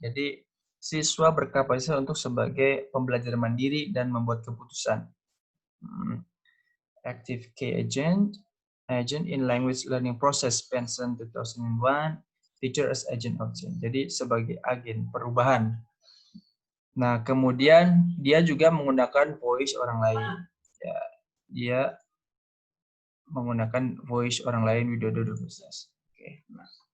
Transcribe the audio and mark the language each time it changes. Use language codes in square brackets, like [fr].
[id] Jadi siswa berkapasitas untuk sebagai pembelajar mandiri dan membuat keputusan. [en] Active key agent in language learning process, Benson 2001, teacher as agent of change. [id] Jadi sebagai agen perubahan. Nah, kemudian dia juga menggunakan voice orang lain. Ya, dia menggunakan voice orang lain Widodo 2011. Oke. Nah.